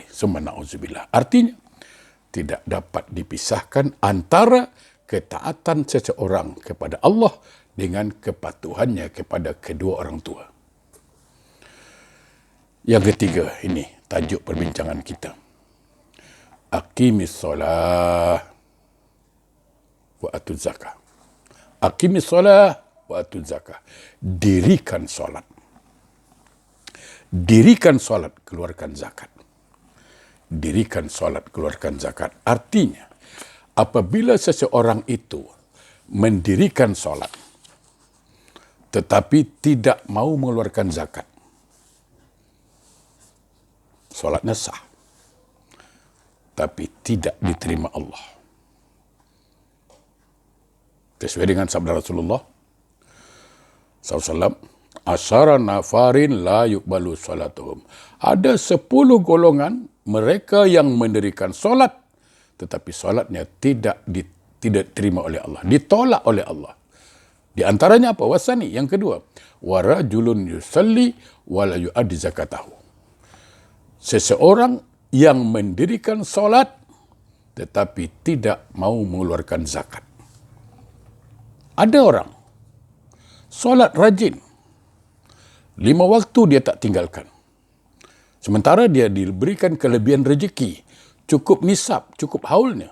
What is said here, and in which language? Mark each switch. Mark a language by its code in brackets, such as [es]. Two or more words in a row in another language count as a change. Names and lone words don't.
[ar] ثم نعوذ بالله. [id] Artinya, tidak dapat dipisahkan antara ketaatan seseorang kepada Allah dengan kepatuhannya kepada kedua orang tua. Yang ketiga, ini tajuk perbincangan kita. [ar] أقيموا الصلاة وآتوا الزكاة. أقيموا الصلاة وآتوا الزكاة. [id] Dirikan solat. Dirikan solat, keluarkan zakat. Dirikan solat, keluarkan zakat. Artinya, apabila seseorang itu mendirikan solat, tetapi tidak mau mengeluarkan zakat, solatnya sah, tapi tidak diterima Allah. Sesuai dengan sabda Rasulullah SAW, [ar] عشرة نفر لا يقبل صلاتهم. [id] Ada 10 golongan mereka yang mendirikan solat, tetapi solatnya tidak diterima oleh Allah, ditolak oleh Allah. Di antaranya apa? Wasani, yang kedua, [ar] ورجل يصلي ولا يؤدي زكاته. [id] Seseorang yang mendirikan solat tetapi tidak mau mengeluarkan zakat. Ada orang solat rajin, 5 waktu dia tak tinggalkan. Sementara dia diberikan kelebihan rezeki, cukup nisab, cukup haulnya.